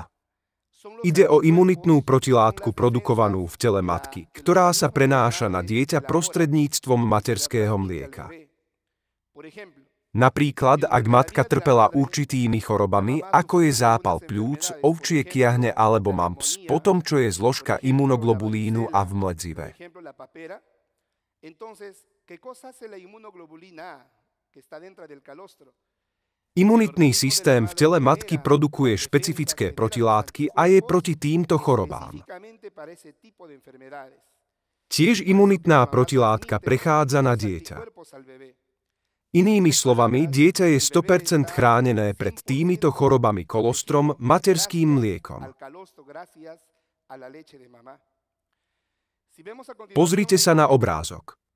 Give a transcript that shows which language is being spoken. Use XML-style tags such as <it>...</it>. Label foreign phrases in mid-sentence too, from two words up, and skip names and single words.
<sk>Ide o imunitnú protilátku produkovanú v tele matky, ktorá sa prenáša na dieťa prostredníctvom materského mlieka. Napríklad, ak matka trpela určitými chorobami, ako je zápal pľúc, ovčie kiahne alebo mumps, potom čo je zložka imunoglobulínu A v mledzive.</sk> <es>Entonces, ¿qué cosa hace la inmunoglobulina A que está dentro del calostro?</es> <sk>Imunitný systém v tele matky produkuje špecifické protilátky a je proti týmto chorobám.</sk> <es>Específicamente para ese tipo de enfermedades.</es> <sk>Tiež imunitná protilátka prechádza na dieťa. Inými slovami, dieťa je 100% chránené pred týmito chorobami kolostrom materským mliekom. Pozrite sa na obrázok.</sk>